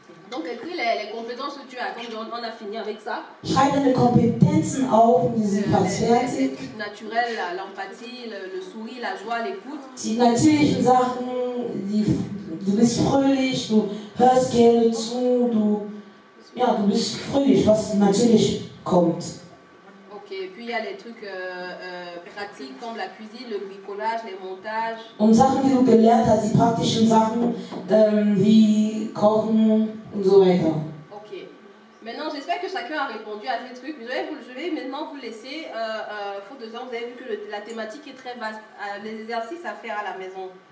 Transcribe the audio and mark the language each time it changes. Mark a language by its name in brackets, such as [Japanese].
[French] Donc écris les compétences que tu as, comme on a fini avec ça. [German] Schreib deine Kompetenzen auf, die sind fast fertig. [French] Les trucs naturels, l'empathie, le sourire, la joie, l'écoute. [German] Die natürlichen Sachen, du bist fröhlich, du hörst gerne zu, du bist fröhlich, was natürlich kommt. [French] Ok, puis il y a les trucs pratiques comme la cuisine, le bricolage, les montages. [German] Und Sachen, die du gelernt hast, die praktischen Sachen, wie Kochen und so weiter. [French] Ok. Maintenant, j'espère que chacun a répondu à ces trucs. Je vais maintenant vous laisser, faute de temps, vous avez vu que la thématique est très vaste. Les exercices à faire à la maison.